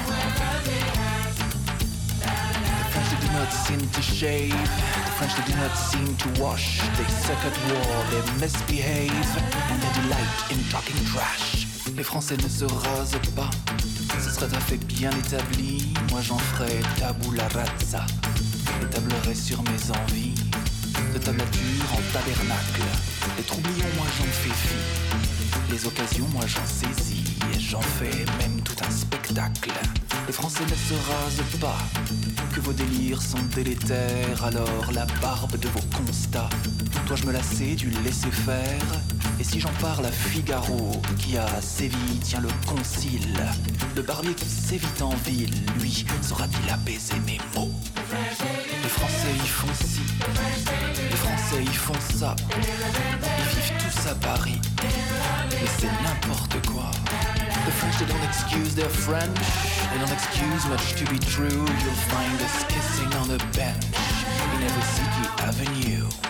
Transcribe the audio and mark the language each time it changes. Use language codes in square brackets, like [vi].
[en] The French, they do not seem to shave, the French, they do not seem to wash, they suck at war, they misbehave, and they delight in talking trash. [fr] Les Français ne se rasent pas, ce serait un fait bien établi. Moi j'en ferais tabula rasa et tablerais sur mes envies. De tablature en tabernacle, les troublions moi j'en fais fi. Les occasions moi j'en saisis et j'en fais même tout un spectacle. Les Français ne se rasent pas, que vos délires sont délétères. Alors la barbe de vos constats, dois-je me lasser du laisser faire? Et si j'en parle à Figaro, qui à Séville tient le concile, le barbier qui sévit en ville, lui, saura-t-il apaiser mes mots? Les Français y font ci, les Français y font ça, ils vivent tous à Paris, mais c'est n'importe quoi. [en] The French, they don't excuse their French, they don't excuse much to be true, you'll find us kissing on a bench, in every city avenue.